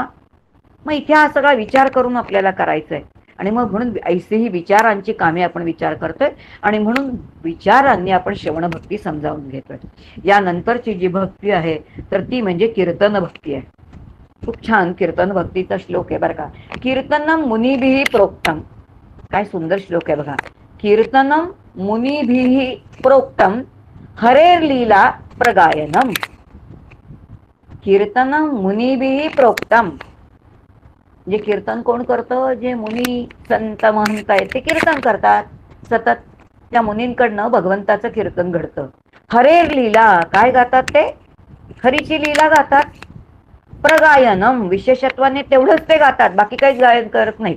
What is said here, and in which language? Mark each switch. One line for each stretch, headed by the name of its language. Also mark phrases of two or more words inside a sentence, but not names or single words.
Marathi: मग इथे हा सगळा विचार करून आपल्याला करायचं आहे. आणि मग म्हणून ऐसेही विचारांची कामे आपण विचार करतोय आणि म्हणून विचारांनी आपण श्रवण भक्ती समजावून घेतोय. यानंतरची जी भक्ती आहे तर ती म्हणजे कीर्तन भक्ती आहे. खूप छान कीर्तन भक्तीचा श्लोक आहे बरं का.
Sanskrit: कीर्तनम मुनिभिः प्रोक्तम.
Marathi: काय सुंदर श्लोक आहे बघा.
Sanskrit: कीर्तनम मुनिभिः प्रोक्तम हरेर लीला प्रगायनम. कीर्तनम मुनिभिः प्रोक्तम.
Marathi: जे कीर्तन कोण करतं? जे मुनी संत महंत आहेत ते कीर्तन करतात सतत. त्या मुनींकडनं भगवंताचं कीर्तन घडतं.
Sanskrit: हरेर लीला,
Marathi: काय गातात ते? हरीची लीला गातात. प्रगायनम, विशेषत्वाने तेवढंच ते गातात, बाकी काहीच गायन करत नाही.